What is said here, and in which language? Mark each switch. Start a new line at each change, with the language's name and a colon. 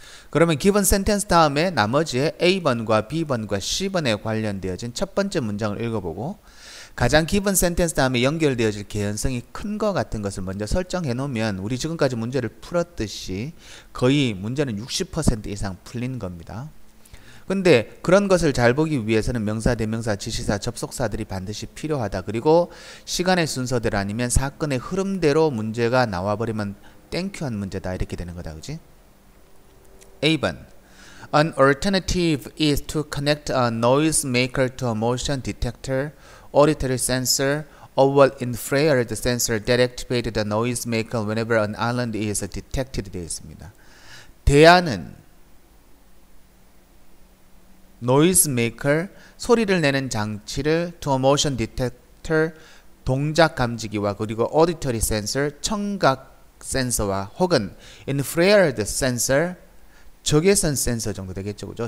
Korean: 그러면 given sentence 다음에 나머지의 A번과 B번과 C번에 관련되어진 첫 번째 문장을 읽어보고 가장 given sentence 다음에 연결되어질 개연성이 큰 것 같은 것을 먼저 설정해 놓으면 우리 지금까지 문제를 풀었듯이 거의 문제는 60% 이상 풀린 겁니다. 근데 그런 것을 잘 보기 위해서는 명사, 대명사, 지시사, 접속사들이 반드시 필요하다. 그리고 시간의 순서대로 아니면 사건의 흐름대로 문제가 나와버리면 땡큐한 문제다. 이렇게 되는 거다. 그지? A번.
English: An alternative is to connect a noise maker to a motion detector, auditory sensor, or infrared sensor that activates the noise maker whenever an island is detected.
Korean: 되어 있습니다. 대안은 noise maker, 소리를 내는 장치를
English: to a motion detector,
Korean: 동작 감지기와 그리고 auditory sensor, 청각 센서와 혹은 infrared sensor, 적외선 센서 정도 되겠죠. 그죠?